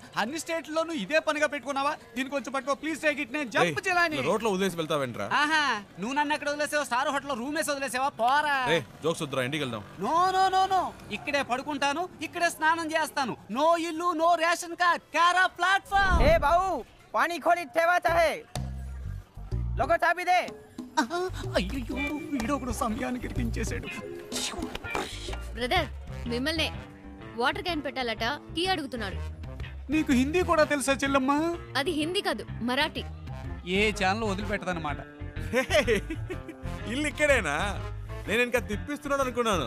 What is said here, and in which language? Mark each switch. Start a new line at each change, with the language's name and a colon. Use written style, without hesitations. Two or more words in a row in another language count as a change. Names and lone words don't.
Telugu: అన్ని స్టేట్లోనూ ఇదే పనిగా పెట్టుకున్నావా? దీనికి కొంచెం పట్టుకో ప్లీజ్,
English: take it.
Telugu: నేను జంప్ చేయాలని. రోడ్లో వదిలేసి వెళ్తావేంట్రా? ఆహా, నువ్వు నన్ను ఎక్కడ వదిలేసావా? స్టార్ హోటల్లో రూమ్ వేసి వదిలేసావా? పోరా. రే జోక్స్ వద్దురా, ఇంటికి వెళ్దాం.
English: no no no no,
Telugu: ఇక్కడే పడుకుంటాను, ఇక్కడే స్నానం చేస్తాను. నో ఇల్లు,
English: no ration card,
Telugu: కారా ప్లాట్ఫామ్.
Marathi: ए बाऊ, पानी खोली ठेवाचा है, लोगो चाबी दे.
Telugu: అయ్యో, వీడొకడు సమయానికి ఇరికించేశాడు. బ్రదర్ మిమ్మల్నే
English: water can
Telugu: పెట్టాలట, టీ అడుగుతున్నాడు. నీకు హిందీ కూడా తెలుసా చెల్లమ్మ? అది హిందీ కాదు, మరాఠీ. ఏ ఛానల్ వదిలిపెట్టదన్నమాట. ఇల్లు ఇక్కడేనా? నేను ఇంకా తిప్పిస్తున్నాడు అనుకున్నాను.